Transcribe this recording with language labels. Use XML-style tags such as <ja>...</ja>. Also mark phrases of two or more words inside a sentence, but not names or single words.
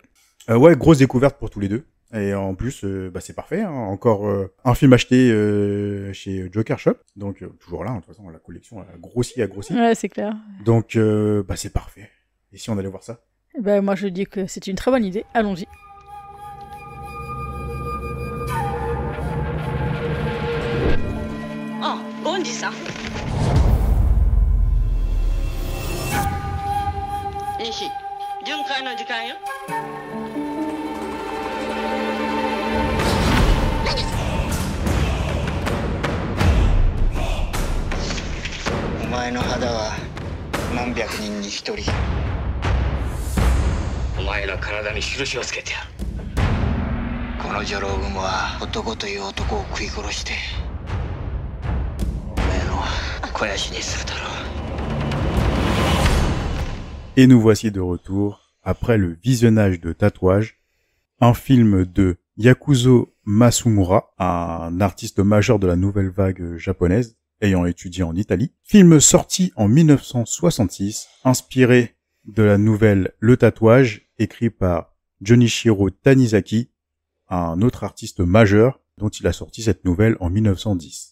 <fr>Ouais, grosse découverte pour tous les deux. Et en plus, c'est parfait. Hein. Encore un film acheté chez Joker Shop. Donc toujours là, de toute façon, la collection a grossi. Ouais, c'est clair. Donc c'est parfait. Et si on allait voir ça? Moi, je dis que c'est une très bonne idée. Allons-y. Gondi-san.</fr> <ja>Nishi, 巡回の時間よ。お前の肌は何百人に一人。お前の体に印をつけてやる。この女郎雲は男という男を食い殺しておめえの肥やしにするだろう。</ja> <fr>Et nous voici de retour après le visionnage de Tatouage, un film de Yakuzo Masumura, un artiste majeur de la nouvelle vague japonaise, ayant étudié en Italie. Film sorti en 1966, inspiré de la nouvelle Le Tatouage, écrit par Junichiro Tanizaki, un autre artiste majeur dont il a sorti cette nouvelle en 1910.</fr>